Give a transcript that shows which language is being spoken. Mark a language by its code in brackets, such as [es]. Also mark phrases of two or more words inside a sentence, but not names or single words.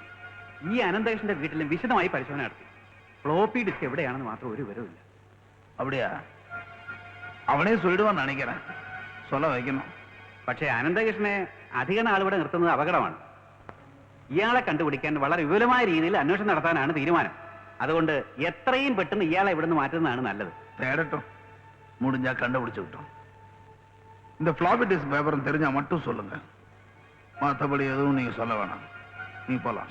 [ml] ഈ അനന്തകൃഷ്ണന്റെ വീട്ടിലും വിശദമായി പരിശോധന നടത്തി. [en] floppy disk [ml] എവിടെയാണെന്ന് മാത്രം ഒരു വിവരമില്ല. [ta] அப்படியா? അവനെ சொல்லிடுவான்னு நினைக்கிறேன். சொல்ல வைக்கணும். [ml] പക്ഷേ അനന്തകൃഷ്ണനെ അധിക നാൾ ഇവിടെ നിർത്തുന്നത് അപകടമാണ്. ഇയാളെ കണ്ടുപിടിക്കാൻ വളരെ വിപുലമായ രീതിയിൽ അന്വേഷണം നടത്താനാണ് തീരുമാനം. അതുകൊണ്ട് എത്രയും പെട്ടെന്ന് ഇയാളെ ഇവിടുന്ന് മാറ്റുന്നതാണ് നല്ലത്. [ta] தேடட்டும், முடிஞ்சா கண்டுபிடிச்சுக்கிட்டோம். இந்த [en] floppy disk [ta] பேப்பரும் தெரிஞ்சா மட்டும் சொல்லுங்க. மற்றபடி எதுவும் நீங்க சொல்ல வேணாம். நீ போலாம்.